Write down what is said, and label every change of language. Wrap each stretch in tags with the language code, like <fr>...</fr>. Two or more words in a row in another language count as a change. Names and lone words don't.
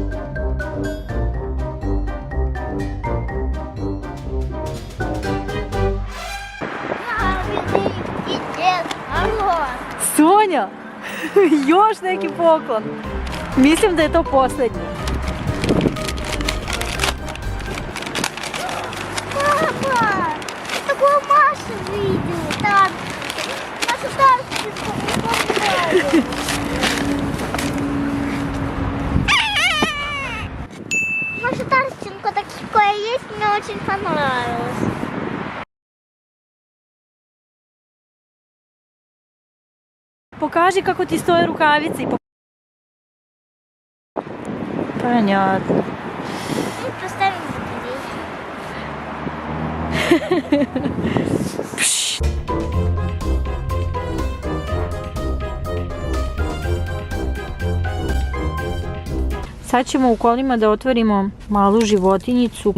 <sr>Sonja! Još neki poklon. Mislim da je to posljednji.</sr> <ru>Папа, такую Машу видела. Так, Маша Тарченко выполняет. Маша Тарченко такое есть, мне очень понравилось.</ru> <sr>Pokaži kako ti stoje rukavice.</sr> <ru>Понятно. Ну, поставим</ru> <sr>Sad ćemo u kolima da otvorimo malu životinjicu.</sr>